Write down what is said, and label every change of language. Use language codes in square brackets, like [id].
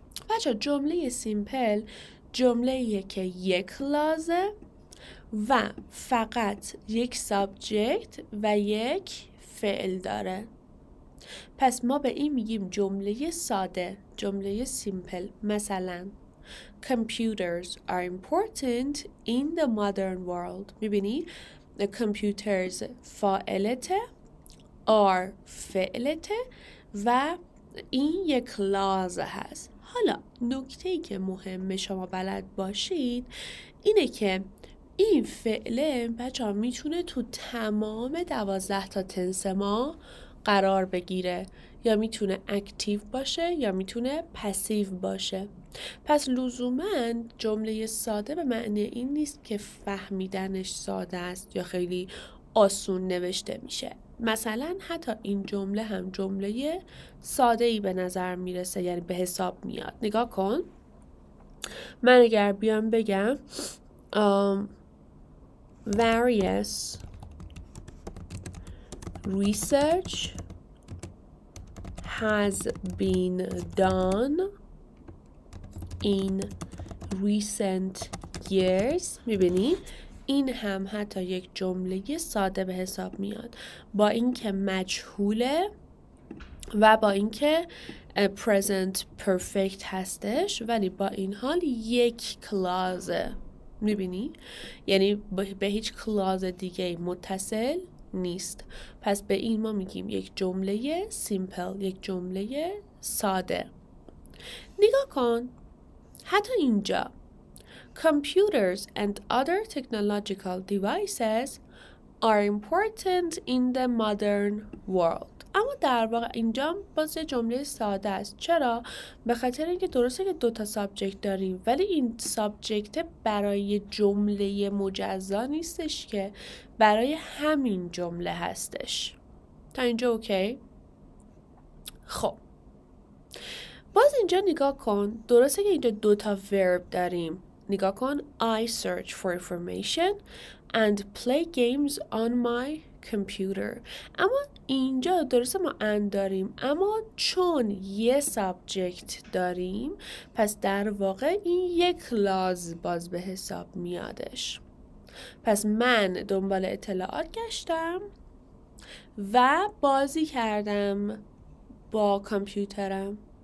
[fa] بچه جمله سیمپل جمله‌ایه که یک clause و فقط یک سابجکت و یک فعل داره. پس ما به این میگیم جمله ساده، جمله سیمپل. مثلا [en] computers are important in the modern world. [fa] میبینی computers فاعلته، are فعلته و این یک clause هست. حالا نکته‌ای که مهمه شما بلد باشید اینه که این فعله بچه‌ها میتونه تو تمام 12 تا تنس ما قرار بگیره، یا میتونه اکتیو باشه یا میتونه پسیو باشه. پس لزوماً جمله ساده به معنی این نیست که فهمیدنش ساده است یا خیلی آسون نوشته میشه. مثلا حتی این جمله هم جمله ساده‌ای به نظر میرسه، یعنی به حساب میاد. نگاه کن، من اگر بیام بگم [en] various research has been done in recent years. [fa] میبینی این هم حتی یک جمله ساده به حساب میاد، با اینکه مجهوله و با اینکه present perfect هستش، ولی با این حال یک clause. میبینی؟ یعنی به هیچ clause دیگه متصل نیست. پس به این ما میگیم یک جمله simple، یک جمله ساده. نگاه کن، حتی اینجا [en] computers and other technological devices are important in the modern world. [fa] اما در واقع اینجا باز جمله ساده است. چرا؟ به خاطر اینکه درسته که 2 تا سابجکت داریم، ولی این سابجکت برای جمله مجزا نیستش، که برای همین جمله هستش. تا اینجا اوکی؟ خب باز اینجا نگاه کن، درسته که اینجا 2 تا ورب داریم. نگاه کن [en] I search for information and play games on my computer. [fa] اما اینجا درسته ما and داریم، اما چون یه سابجکت داریم پس در واقع این یک clause باز به حساب میادش. پس من دنبال اطلاعات گشتم و بازی کردم با کامپیوترم.